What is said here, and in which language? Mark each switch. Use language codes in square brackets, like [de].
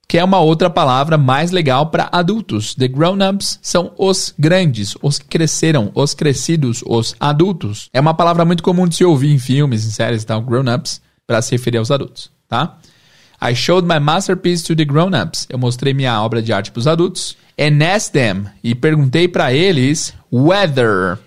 [pt] Que é uma outra palavra mais legal para adultos. [en] The grown-ups [pt] são os grandes, os que cresceram, os crescidos, os adultos. É uma palavra muito comum de se ouvir em filmes, em séries e tal, grown-ups, para se referir aos adultos, tá? [en] I showed my masterpiece to the grown-ups. [pt] Eu mostrei minha obra de arte para os adultos. [en] And asked them. [pt] E perguntei para eles whether.